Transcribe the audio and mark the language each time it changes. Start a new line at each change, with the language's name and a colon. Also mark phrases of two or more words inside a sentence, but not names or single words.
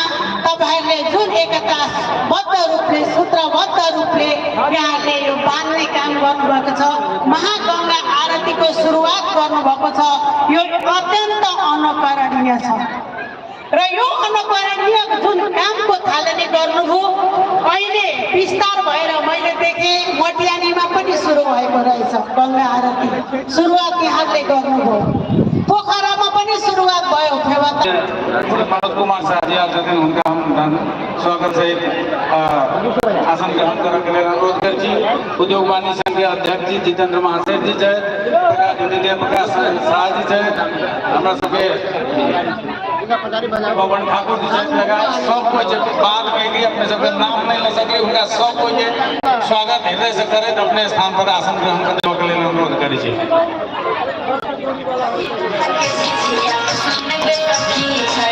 Nepali: तपाईँहरूले जुन एकताबद्ध रूपले सूत्रबद्ध रूपले यहाँले यो बाँध्ने काम गर्नुभएको छ, महागङ्गा आरतीको सुरुवात गर्नुभएको छ, यो अत्यन्त अनुकरणीय छ र यो अनुकरणीय जुन कामको थालनी गर्नुभयो अहिले विस्तार भएर मैले देखेँ मटियानीमा पनि सुरु भएको रहेछ गङ्गा आरती। सुरुवात यहाँले गर्नुभयो, पोखरामा पनि सुरुवात भयो।
Hindi: मनोज कुमार शाह जी आज दिन उनका हम स्वागत सहित आसन ग्रहण करने के लिए अनुरोध करती। उद्योग वाणी संघ के अध्यक्ष जी जितेंद्र महाशय जी जय, इंजीनियर प्रकाश शाह जी जय, हमारा सबके पवन ठाकुर जी जय लगा, सबको जब बात कहेगी अपने सबके नाम नहीं ले सके उनका सबको ये स्वागत हृदय से करे तो अपने स्थान पर आसन ग्रहण करने के लिए अनुरोध करी।